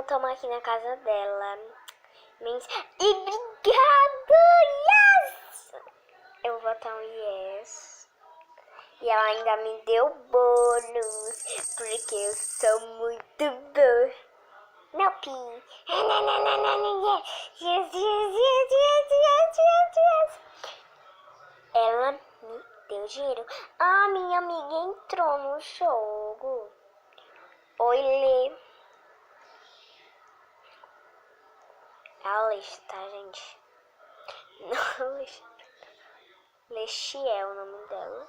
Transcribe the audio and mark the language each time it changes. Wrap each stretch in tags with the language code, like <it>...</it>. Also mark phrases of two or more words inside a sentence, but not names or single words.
<pt>Estamos aqui na casa dela. E obrigado! Yes! Eu vou botar um yes. E ela ainda me deu bônus. Porque eu sou muito boa. Não, Pi. Yes, yes, yes, yes, yes, yes, yes. Ela me deu dinheiro. Ah, minha amiga entrou no jogo. Oi, Lê. É a Leste, tá, gente? Não, Leste. Leste é o nome dela.</pt>